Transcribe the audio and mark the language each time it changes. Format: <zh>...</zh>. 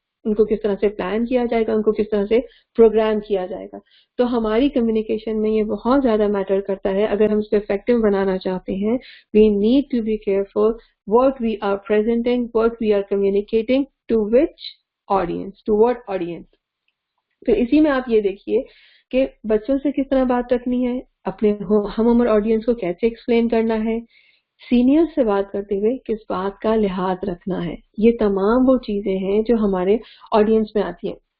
<ur>ان کو کس طرح سے پلان کیا جائے گا، ان کو کس طرح سے پروگرام کیا جائے گا. تو ہماری کمیونیکیشن میں یہ بہت زیادہ میٹر کرتا ہے. اگر ہم اس کو افیکٹو بنانا چاہتے ہیں،</ur> <en>We need to be careful what we are presenting, what we are communicating, to which audience, to what audience.</en> <ur>پھر اسی میں آپ یہ دیکھیے کہ بچوں سے کس طرح بات رکھنی ہے، اپنے ہم عمر آڈینس کو کیسے ایکسپلین کرنا ہے، سینئر سے بات کرتے ہوئے کس بات کا لحاظ رکھنا ہے. یہ تمام وہ چیزیں ہیں جو ہمارے آڈینس میں آتی ہیں.</ur>